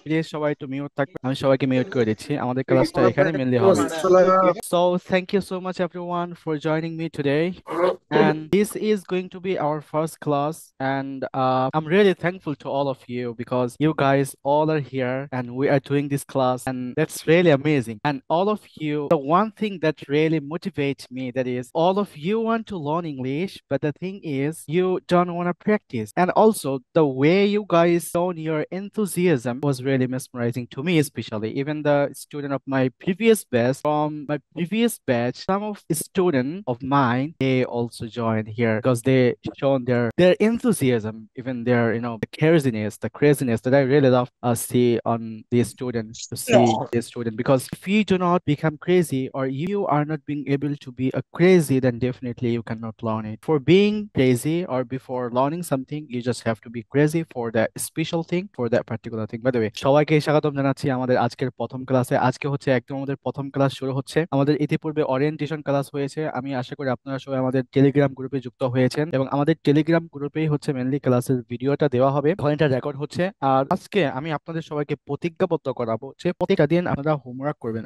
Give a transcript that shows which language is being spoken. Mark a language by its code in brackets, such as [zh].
[bn] Please সবাই একটু mute থাকবে, আমি সবাইকে মিউট করে দিচ্ছি, আমাদের ক্লাসটা এখানে মেনলি [ar] ওয়ালাইকুম [bn] হবে। [ar] আসসালাম। [en] So thank you so much everyone for joining me today. And this is going to be our first class. And I'm really thankful to all of you because you guys all are here and we are doing this class. And that's really amazing. And all of you, the one thing that really motivates me, that is, all of you want to learn English, but the thing is, you don't want to practice. And also, the way you guys shown your enthusiasm was really mesmerizing to me, especially. Even the student of my previous batch, from my previous batch, some of the student of mine, they also joined here because they shown their enthusiasm, even their the craziness that I really love see on these students, to see these student. Because if you do not become crazy, or you are not being able to be a crazy, then definitely you cannot learn it. For being crazy or before learning something, you just have to be crazy for that special thing, for that particular thing. By the way, [bn] সবাইকে স্বাগতম জানাচ্ছি আমাদের আজকের প্রথম ক্লাসে। আজকে হচ্ছে একদম আমাদের প্রথম ক্লাস শুরু হচ্ছে। আমাদের ইতিপূর্বে ওরিয়েন্টেশন ক্লাস হয়েছে, আমি আশা করি আপনারা সবাই আমাদের টেলিগ্রাম গ্রুপে যুক্ত হয়েছেন, এবং আমাদের টেলিগ্রাম গ্রুপেই হচ্ছে মেনলি ক্লাসের ভিডিওটা দেওয়া হবে, ওখানে এটা রেকর্ড হচ্ছে। আর আজকে আমি আপনাদের সবাইকে প্রতিজ্ঞাবদ্ধ করাবো যে প্রত্যেকটা দিন আপনারা হোমওয়ার্ক করবেন।